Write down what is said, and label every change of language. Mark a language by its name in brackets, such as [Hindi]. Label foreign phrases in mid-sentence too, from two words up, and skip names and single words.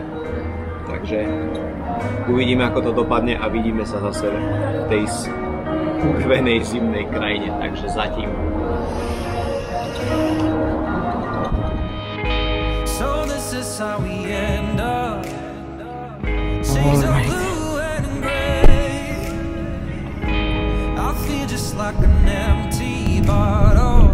[Slovak] Takže uvidíme, ako to dopadne a vidíme sa zase v tej ukvenej zimnej krajine. Takže zatím. [English] So this is how we end up. Shades of blue and gray. I feel just like an empty bottle.